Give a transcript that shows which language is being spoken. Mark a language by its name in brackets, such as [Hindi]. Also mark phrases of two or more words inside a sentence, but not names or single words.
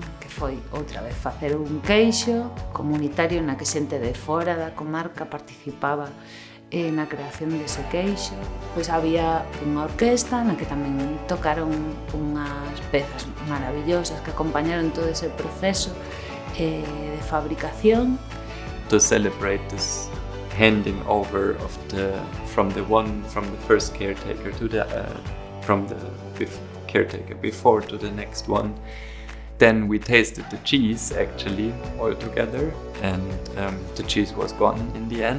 [Galician] Que foi outra vez facer un queixo comunitario na que xente de fora da comarca participaba na creación dese queixo. Pois había unha orquesta na que tamén tocaron unhas pezas maravillosas que acompañaron todo ese proceso de fabricación. [English] To celebrate this handing over of from the first caretaker to from the caretaker before to the next one. Then we tasted the cheese actually all together, and the cheese was gone in the end.